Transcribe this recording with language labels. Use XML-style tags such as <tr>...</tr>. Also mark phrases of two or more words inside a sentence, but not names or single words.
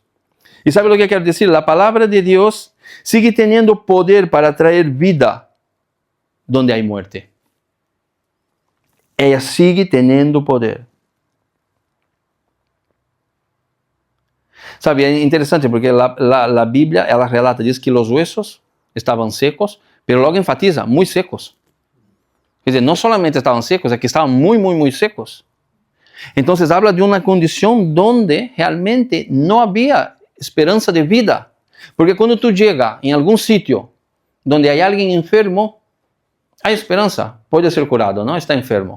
<es>¿Y sabe lo que quiero decir? La palabra de Dios sigue teniendo poder para traer vida donde hay muerte. Ella sigue teniendo poder. Sabe, es interesante porque la Biblia,</es> <pt>ela relata, diz que</pt> <es>los huesos estaban secos, pero luego enfatiza, muy secos.</es> <pt>Quer dizer,</pt> <es>no solamente estaban secos, es que estaban muy secos. Entonces habla de una condición donde realmente no había esperanza de vida. Porque cuando tú llegas en algún sitio donde hay alguien enfermo, hay esperanza, puede ser curado, no está enfermo.</es>